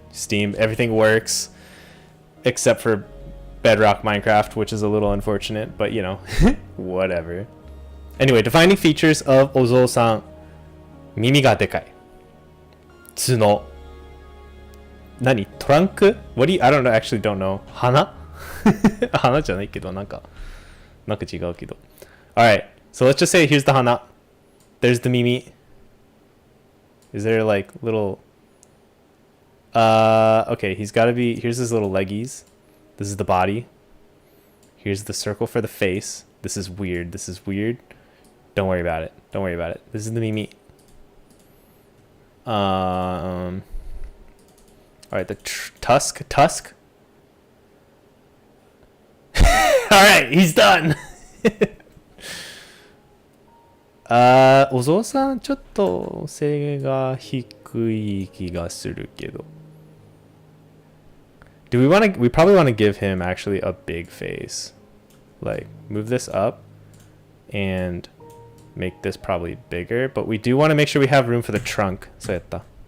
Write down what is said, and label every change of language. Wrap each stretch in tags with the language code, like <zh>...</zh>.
<en>Steam, everything works except for Bedrock Minecraft, which is a little unfortunate, but you know, whatever. Anyway, defining features of Ozo-san.</en> <ja>耳がでかい。角。何?Trunk?</ja> <en>What do you, I actually don't know.</en> <ja>花? 花じゃないけど、なんか違うけど。</ja> <en>Alright, so let's just say here's the hana. There's the mimi. Is there like little... okay, he's gotta be... Here's his little leggies. This is the body. Here's the circle for the face. This is weird. Don't worry about it. This is the mimi. Alright, the tusk. Alright, he's done.</en> <ja>お嬢さんちょっと背が低い気がするけど。</ja> <en>We probably want to give him actually a big face. Like, move this up and make this probably bigger, but we do want to make sure we have room for the trunk. So yatta.</en>